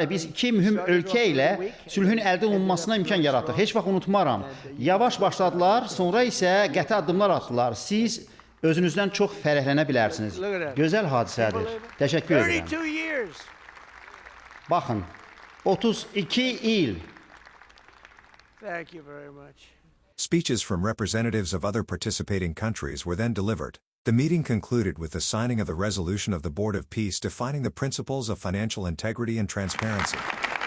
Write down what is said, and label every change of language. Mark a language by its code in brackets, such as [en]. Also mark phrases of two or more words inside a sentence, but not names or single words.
[az] Biz 2 mühüm ölkə ilə sülhün əldə olunmasına imkan yaratdıq. Heç vaxt unutmaram. Yavaş başladılar, sonra isə qəti addımlar atdılar. Siz özünüzdən çox fərəhlənə bilərsiniz. Gözəl hadisədir. Təşəkkür edirəm. Baxın, 32 il. [en] Speeches from representatives of other participating countries were then delivered. The meeting concluded with the signing of the resolution of the Board of Peace defining the principles of financial integrity and transparency.